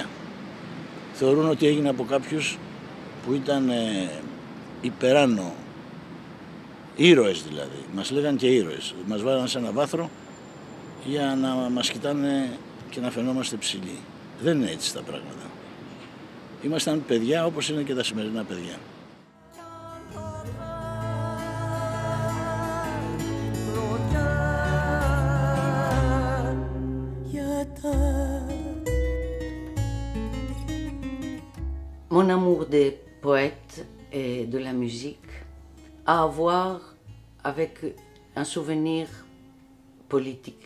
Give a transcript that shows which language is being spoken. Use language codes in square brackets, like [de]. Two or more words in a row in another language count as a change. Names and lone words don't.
[el] Θεωρούν ότι έγινε από κάποιους που ήταν υπεράνω, ήρωες δηλαδή. Μας λέγαν και ήρωες. Μας βάλαν σε ένα βάθρο για να μας κοιτάνε και να φαινόμαστε ψηλοί. Δεν είναι έτσι τα πράγματα. Ήμασταν παιδιά όπως είναι και τα σημερινά παιδιά. [fr] Mon amour des poètes et de la musique a à voir avec un souvenir politique.